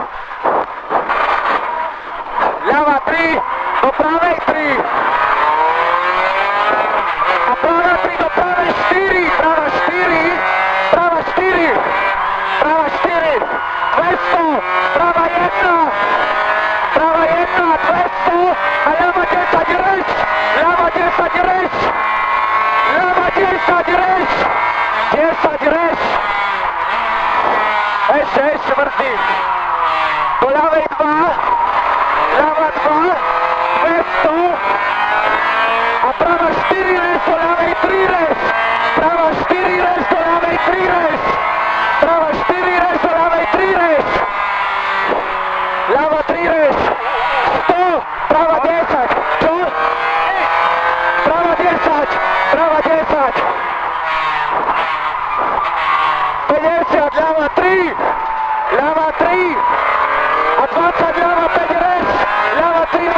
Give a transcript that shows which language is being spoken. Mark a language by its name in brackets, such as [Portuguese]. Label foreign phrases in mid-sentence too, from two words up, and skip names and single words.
[Slovak] ľava 3, do pravej 3, a prava 3 do pravej 4, prava 4, prava 4, prava 4, 200, prava 1, prava 1, 200, a ľava 10 reš, ľava 10 reš, ľava 10 reš, 10 reš, ešte vrtí, do ľavej 2, ľava 2, 200, a prava 4 reš do ľavej 3 reš, prava 4 reš do ľavej 3 reš, prava 4 reš do ľavej 3 reš, ľava 3 reš, 100, prava 10, čo? Prava 10, prava 10, 50, ľava 3, ľava 3, a 20, ľava 5 reš, ľava